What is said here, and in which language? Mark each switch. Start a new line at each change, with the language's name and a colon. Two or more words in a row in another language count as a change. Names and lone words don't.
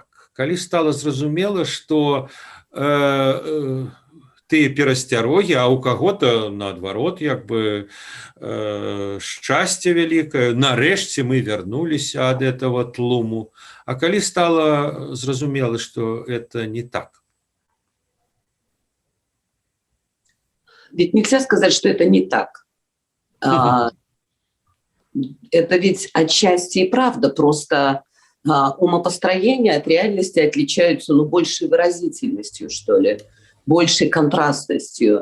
Belarusian: Калі стала зразумела, што тыя перасцярогі, а ў каго-то наадварот, як бы шчасце вялікае, нарэшце мы вярнуліся ад этого тлуму. А калі стала зразумела, што это не так?
Russian: Ведь нельзя сказать, что это не так. Это ведь отчасти и правда, просто умопостроения от реальности отличаются большей выразительностью, что ли, большей контрастностью.